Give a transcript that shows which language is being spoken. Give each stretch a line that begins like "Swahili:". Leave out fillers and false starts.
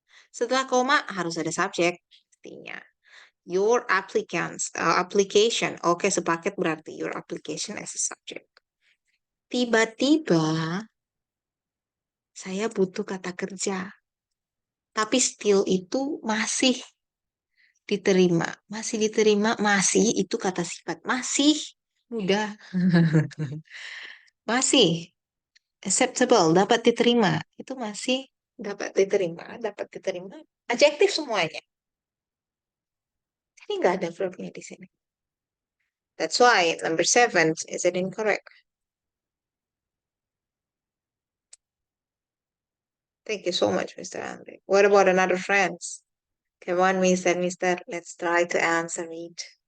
Indonesian: Setelah koma harus ada subjek, pastinya.
English: Your application,
Indonesian: oke sepaket berarti
English: your application as a subject.
Indonesian: Tiba-tiba saya butuh kata kerja, tapi still itu masih diterima, masih itu kata sifat, masih mudah, masih acceptable, dapat diterima, itu masih dapat diterima, adjektif semuanya. Jadi nggak ada verbnya di sini.
English: That's why number 7 is it incorrect. Thank you so much, Mr. Andre. What about another friends? Come on, Mister. Let's try to answer it.